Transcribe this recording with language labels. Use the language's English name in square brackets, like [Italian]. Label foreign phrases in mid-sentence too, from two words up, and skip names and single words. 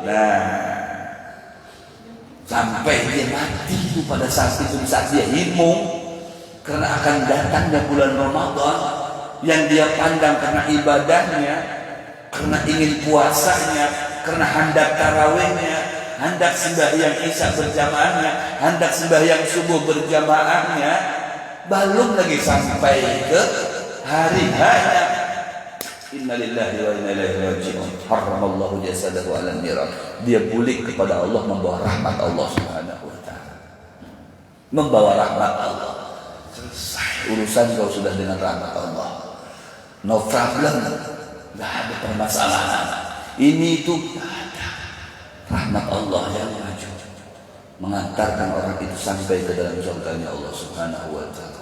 [Indonesian] Nah, sampai dia mati itu pada saat itu, saat dia himung karena akan datangnya bulan Ramadan yang dia pandang karena ibadahnya, karena ingin puasanya, karena hendak tarawihnya, hendak sembahyang isya berjamaahnya, hendak sembahyang subuh berjamaahnya, belum lagi sampai ke hari hanya [Arabic] إنا لله وإنا إليه راجعون. حرم الله جسده على النار. [Indonesian] Dia bulik kepada Allah, membawa rahmat Allah [Arabic] سبحانه وتعالى. [Indonesian] Membawa rahmat Allah. Selesai urusan kau sudah dengan rahmat Allah. [English] No problem. [Indonesian] Enggak ada permasalahan. Ini itu ada rahmat Allah yang maju mengantarkan orang itu sampai ke dalam surganya Allah [Arabic] سبحانه وتعالى.